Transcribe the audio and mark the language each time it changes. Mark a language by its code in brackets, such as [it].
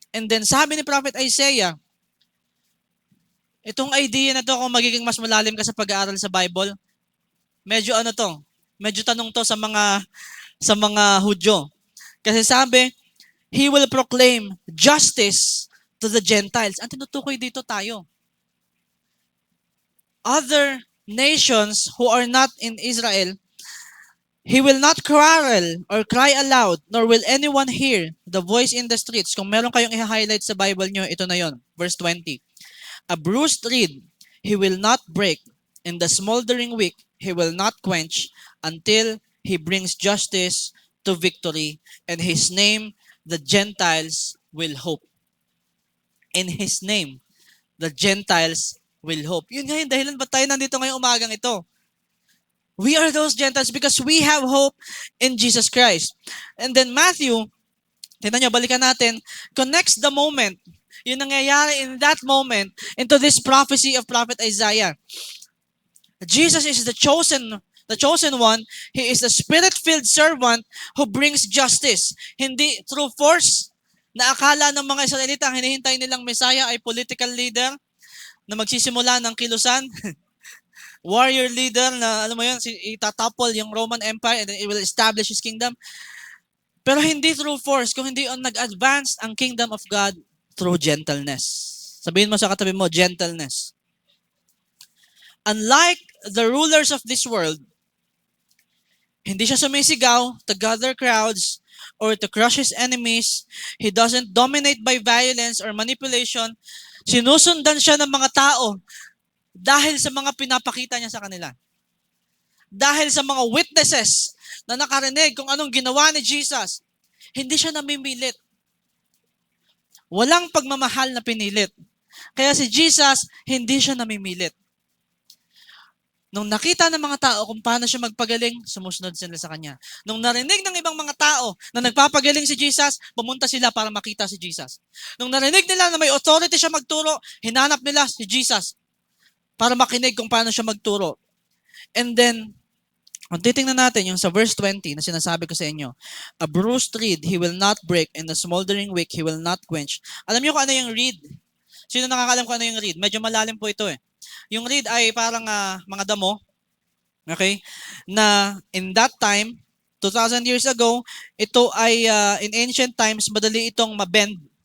[tl] And then sabi ni Prophet Isaiah, itong idea na to kung magiging mas malalim ka sa pag-aaral sa Bible, Medyo ano to, medyo tanong to sa mga Hudyo. Kasi sabi, [en] He will proclaim justice to the Gentiles. [tl] Ang tinutukoy dito tayo. [en] Other nations who are not in Israel, He will not quarrel or cry aloud, nor will anyone hear the voice in the streets. [tl] Kung meron kayong i-highlight sa Bible nyo, ito na yon, verse 20. [en] A bruised reed He will not break, and the smoldering wick He will not quench until He brings justice to victory, and His name the Gentiles will hope. In His name, the Gentiles will hope. [tl] Yun nga yung dahilan ba't tayo nandito ngayong umagang ito. [en] We are those Gentiles because we have hope in Jesus Christ. And then Matthew, [tl] tingnan nyo, balikan natin, [en] connects the moment, yung nangyayari in that moment, into this prophecy of Prophet Isaiah. Jesus is the chosen one. He is the spirit-filled servant who brings justice. [tl] Hindi through force, na akala ng mga Israelita ang hinihintay nilang Messiah ay political leader na magsisimula ng kilusan. [en] Warrior leader na, [tl] alam mo yun, [en] itatopple yung Roman Empire and then it will establish His kingdom. [tl] Pero hindi through force, kung hindi nag-advance ang kingdom of God through gentleness. Sabihin mo sa katabi mo, gentleness. [en] Unlike the rulers of this world, [tl] hindi siya sumisigaw [en] to gather crowds or to crush his enemies. He doesn't dominate by violence or manipulation. [tl] Sinusundan siya ng mga tao dahil sa mga pinapakita niya sa kanila. Dahil sa mga witnesses na nakarinig kung anong ginawa ni Jesus, hindi siya namimilit. Walang pagmamahal na pinilit. Kaya si Jesus, hindi siya namimilit. Nung nakita ng mga tao kung paano siya magpagaling, sumusunod sila sa kanya. Nung narinig ng ibang mga tao na nagpapagaling si Jesus, pumunta sila para makita si Jesus. Nung narinig nila na may authority siya magturo, hinanap nila si Jesus para makinig kung paano siya magturo. [en] And then, [tl] kung titingnan natin yung sa verse 20 na sinasabi ko sa inyo, [en] a bruised reed He will not break, and the smoldering wick He will not quench. [tl] Alam niyo kung ano yung reed? Sino nakakalam kung ano yung reed? Medyo malalim po ito eh. Yung reed ay parang mga damo, okay? Na in that time, 2,000 years ago, ito ay in ancient times, madali itong mabend.